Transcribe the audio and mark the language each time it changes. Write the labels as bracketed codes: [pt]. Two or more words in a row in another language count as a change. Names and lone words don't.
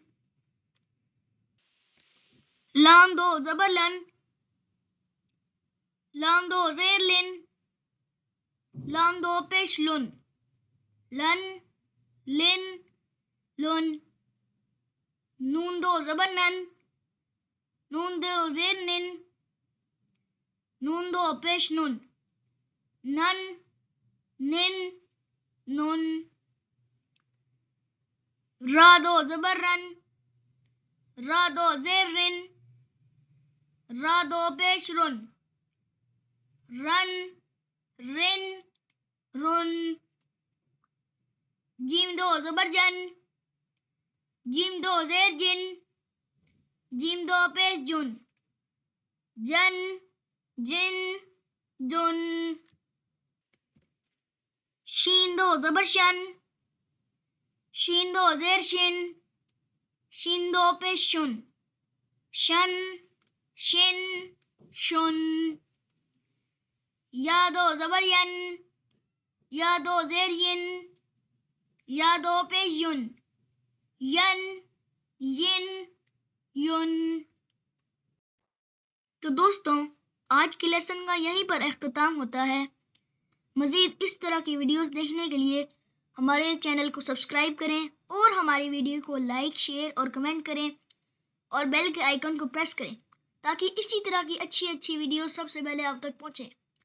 [ur] لام دو زبر لن، لام دو زیر لن، لام دو پیش لن، لن لن لن. نون دو زبر نن، نون دو زیر نن، نون دو پیش نن، نن نن نن. را دو زبر رن، را دو زیر رن، را دو پیش رن، رن رن رن. جیم دو زبر جن، جیم دو زیر جن، جیم دو پیش جن، جن جن جن. شین دو زبر شن، شین دو زیر شن، شین دو پیش شن، شن شن شن. یا دو زبر ین، یا دو زیر ین، یا دو پیش ین، ین ین یون. تو دوستوں آج کے لیسن کا یہیں پر اختتام ہوتا ہے. مزید اس طرح کی ویڈیوز دیکھنے کے لیے ہمارے چینل کو سبسکرائب کریں اور ہماری ویڈیو کو لائک شیئر اور کمنٹ کریں اور بیل کے آئیکن کو پریس کریں تاکہ اسی طرح کی اچھی ویڈیو سب سے پہلے آپ تک پہنچیں.